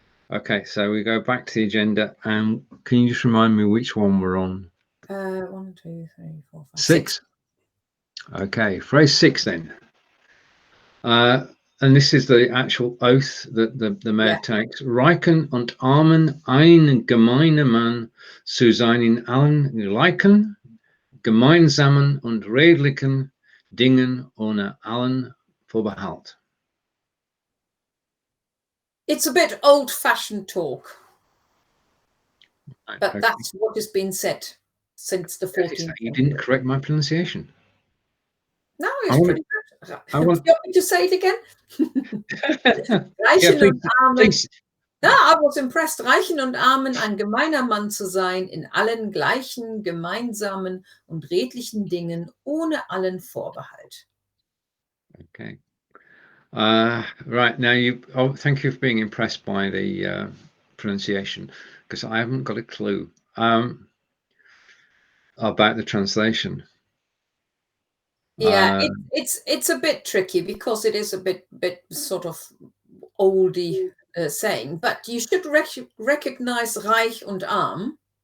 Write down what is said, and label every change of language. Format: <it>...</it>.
<en>Okay, so we go back to the agenda. And can you just remind me which one we're on? 1, 2, 3, 4, 5, 6. Okay, phrase 6 then. And this is the actual oath that the mayor takes.</en> <de>Reichen und armen ein gemeiner Mann zu sein in allen gleichen, gemeinsamen und redlichen Dingen ohne allen Vorbehalt.</de> <en>It's a bit old-fashioned talk, but okay. That's what has been said since the 14th. You didn't correct my pronunciation. No, it's pretty good. Do you want me to say it again?</en> <de>Reichen und armen.</de> <en>Ja, I was impressed.</en> <de>Reichen und armen, ein gemeiner Mann zu sein, in allen gleichen, gemeinsamen und redlichen Dingen, ohne allen Vorbehalt.</de> <en>Okay. Right, now thank you for being impressed by the pronunciation, because I haven't got a clue about the translation. Yeah, it's a bit tricky because it is a bit sort of oldie saying, but you should recognize</en> <de>reich und arm.</de>